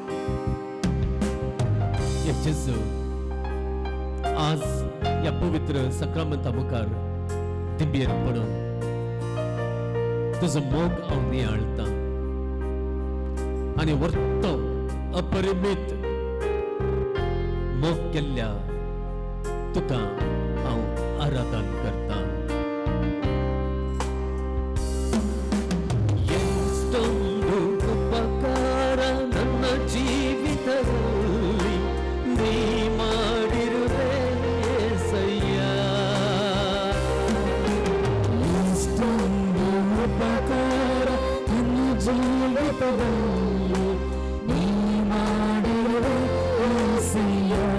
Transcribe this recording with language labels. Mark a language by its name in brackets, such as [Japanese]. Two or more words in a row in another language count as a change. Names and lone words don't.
[Konkani] हे जेजू, आज ह्या पवित्र सक्रामेंता मुखार दिंबेर पडून तुजो मोग हांव नियाळटां आनी व्हरतो अपरिमीत मोग केल्ल्या तुका हांव आराधन करतां. [Kannada] ಎಷ್ಟೊಂದು ಉಪಕಾರ ನನ್ನ ಜೀವಿತದಲ್ಲಿ ನೀ ಮಾಡಿರುವೆ యేసయ్య. ಎಷ್ಟೊಂದು ಉಪಕಾರ ನನ್ನ ಜೀವಿತದಲ್ಲಿ ನೀ ಮಾಡಿರುವೆ యేసయ్య.